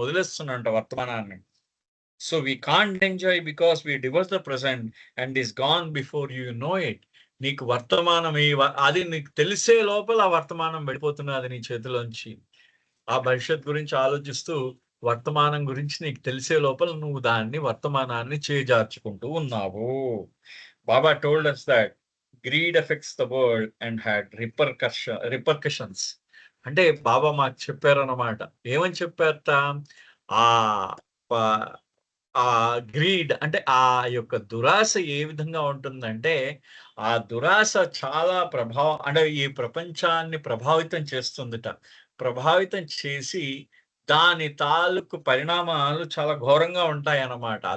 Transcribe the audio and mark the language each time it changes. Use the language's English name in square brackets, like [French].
[Telugu] వదిలేస్తున్నామంట వర్తమానాన్ని. [English] So we can't enjoy because we divorce the present and is gone before you know it. [Telugu] నీకు వర్తమానం అది నీకు తెలిసే లోపల ఆ వర్తమానం వెళ్ళిపోతున్నది నీ చేతిలోంచి. ఆ భవిష్యత్ గురించి ఆలోచిస్తూ, వర్తమానం గురించి నీకు తెలిసే లోపల నువ్వు వర్తమానాన్ని చేజార్చుకుంటూ ఉన్నావు. [English] Baba told us that greed affects the world and had repercussions. [Telugu] అంటే బాబా మాకు చెప్పారన్నమాట. ఏమని చెప్పారట? ఆహ్, ప గ్రీడ్ అంటే ఆ యొక్క దురాశ ఏ విధంగా ఉంటుందంటే, ఆ దురాశ చాలా అంటే ఈ ప్రపంచాన్ని ప్రభావితం చేస్తుందట. ప్రభావితం చేసి దాని తాలూకు పరిణామాలు చాలా ఘోరంగా ఉంటాయన్నమాట.